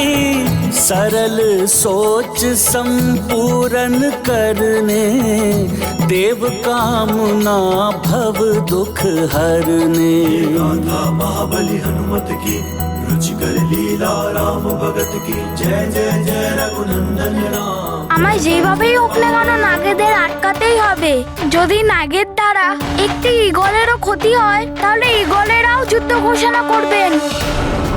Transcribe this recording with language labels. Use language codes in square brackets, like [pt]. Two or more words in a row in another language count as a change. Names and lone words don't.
[hi] सरल सोच संपूर्ण करने, देव कामना भव दुख हरने। महाबली हनुमत की रुचिकर लीला, राम भगत की जय जय जय रघुनंदन राम। [bn] আমায় যেভাবেই হোক না কেন নাগেদের আটকাতেই হবে। যদি নাগের দ্বারা একটি ঈগলেরও ক্ষতি হয়, তাহলে ঈগলেরাও যুদ্ধ ঘোষণা করবেন।